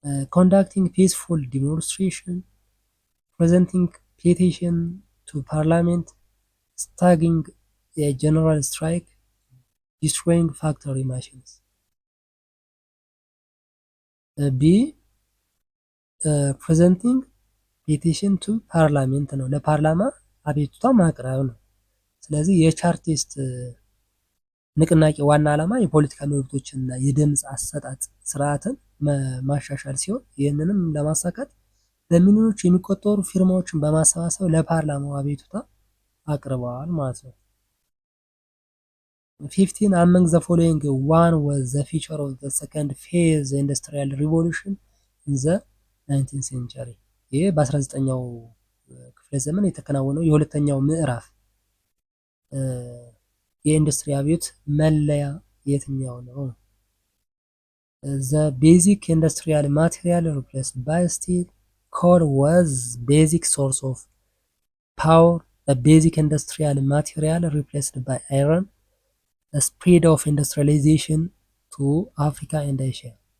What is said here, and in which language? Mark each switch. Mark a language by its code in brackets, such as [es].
[en] conducting peaceful demonstration, presenting petition to parliament, staging a general strike, destroying factory machines. B presenting petition to parliament [am] ነው። ለፓርላማ አቤቱታ ማቅረብ ነው። ስለዚህ የቻርቲስት ንቅናቄ ዋና ዓላማ የፖለቲካ መብቶችንና የድምፅ አሰጣጥ ስርዓትን ማሻሻል ሲሆን ይህንንም ለማሳካት በሚሊዮኖች የሚቆጠሩ ፊርማዎችን በማሰባሰብ ለፓርላማው አቤቱታ አቅርበዋል ማለት ነው። [en] 15 among the following one was the feature of the second phase industrial revolution in the 19th century? [am] ይህ በ19ኛው ክፍለ ዘመን የተከናወነው የሁለተኛው ምዕራፍ የኢንዱስትሪ አብዮት መለያ የትኛው ነው? [en] the basic industrial material replaced by steel, coal was basic source of power, the basic industrial material replaced by iron, the spread of industrialization to Africa and Asia.